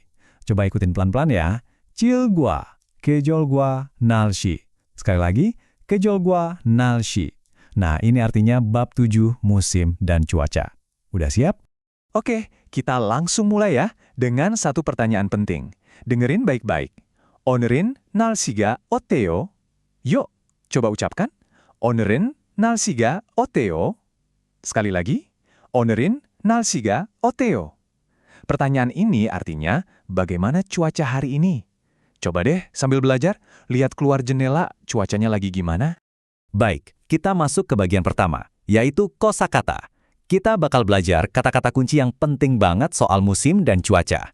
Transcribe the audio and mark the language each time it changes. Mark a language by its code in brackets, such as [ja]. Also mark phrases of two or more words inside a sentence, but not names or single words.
[id] Coba ikutin pelan-pelan ya. [ko] 칠과 계절과 날씨. [id] Sekali lagi, [ko] 계절과 날씨. [id] Nah, ini artinya bab 7 musim dan cuaca. Udah siap? Oke, kita langsung mulai ya dengan satu pertanyaan penting. Dengerin baik-baik. [ko] 오늘은 날씨가 어때요? [id] Yuk, coba ucapkan. [ko] 오늘은 날씨가 어때요? [id] Sekali lagi. [ko] 오늘은 날씨가 어때요? [id] Pertanyaan ini artinya, bagaimana cuaca hari ini? Coba deh sambil belajar, lihat keluar jendela, cuacanya lagi gimana? Baik, kita masuk ke bagian pertama, yaitu kosakata. Kita bakal belajar kata-kata kunci yang penting banget soal musim dan cuaca.